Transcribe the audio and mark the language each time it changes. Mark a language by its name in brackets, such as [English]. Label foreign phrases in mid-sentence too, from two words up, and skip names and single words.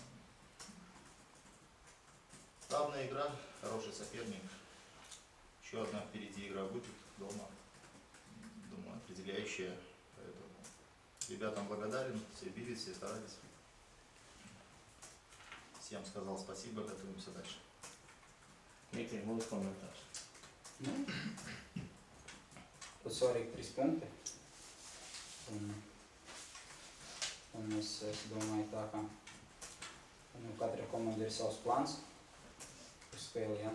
[Russian] Главная игра, хороший соперник, еще одна впереди игра будет дома, думаю, определяющая, поэтому ребятам благодарен, все бились, все старались. Всем сказал спасибо, готовимся дальше. [Latvian] Dmitri, mūsu komentārs. Ļoti svarīgi 3 punkti. Un es domāju tā, ka katra komanda ir savs plāns uz spēli, ja.